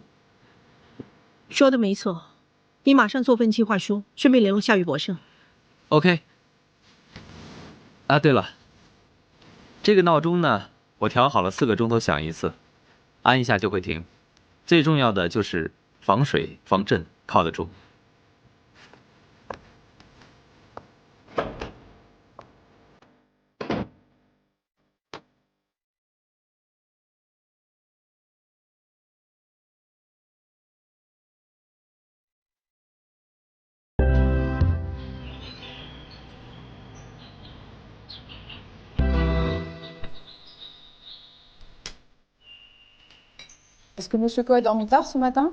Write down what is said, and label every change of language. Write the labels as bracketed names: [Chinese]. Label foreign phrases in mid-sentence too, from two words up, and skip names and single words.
[Chinese] 说的没错，你马上做份计划书，顺便联络夏月博盛。 OK。啊，对了，这个闹钟呢，我调好了4个钟头响一次，按一下就会停。最重要的就是防水防震，靠得住。 [French] Est-ce que Monsieur Coe a dormi tard ce matin?